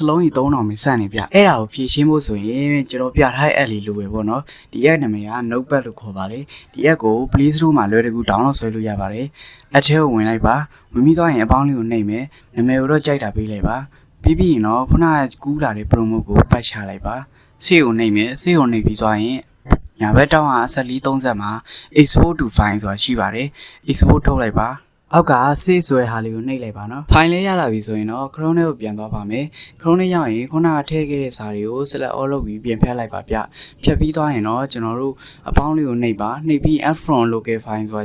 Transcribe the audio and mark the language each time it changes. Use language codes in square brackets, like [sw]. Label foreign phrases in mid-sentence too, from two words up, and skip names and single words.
[my] လုံးကြီး3000ပဲစနေပြအဲ့ဒါကိုဖြည့်ရှင်းဖို့ဆိုရင်ကျွန်တော်ပြထားတဲ့ app လေးလိုပဲပေါ့နော်ဒီ app နာမည်က notepad လို့ခေါ်ပါတယ်ဒီ app ကို Play Store မှာလွယ်တကူ download ဆွဲလို့ရပါတယ်အထဲကိုဝင်လိုက်ပါဝင်ပြီးသွားရင်အပေါင်းလေးကိုနှိပ်မယ်နာမည်ကိုတော့ကြိုက်တာပေးလိုက်ပါပြီးရင်တော့ခုနကကူးလာတဲ့ promo ကိုပတ်ချလိုက်ပါစေကိုနှိပ်မယ်စေကိုနှိပ် ပြီးသွားရင်ညာဘက်တောင်းဟာ1430မှာ [en] export to file [my] ဆိုတာရှိပါတယ် export ထုတ်လိုက်ပါအောက်ကဆေးဆွဲဟာလေးကိုနှိပ်လိုက်ပါနော်ဖိုင်လေးရလာပြီဆိုရင်တော့ Chrome ထဲကိုပြန်သွားပါမယ် Chrome ထဲရောက်ရင် ခုနကထည့်ခဲ့တဲ့စာတွေကို [en] select all [my] လုပ်ပြီးပြန်ဖြတ်လိုက်ပါဗျဖြတ်ပြီးသွားရင်တော့ကျွန်တော်တို့အပေါင်းလေးကိုနှိပ်ပါနှိပ်ပြီး [en] add from local file [my] ဆိုတာ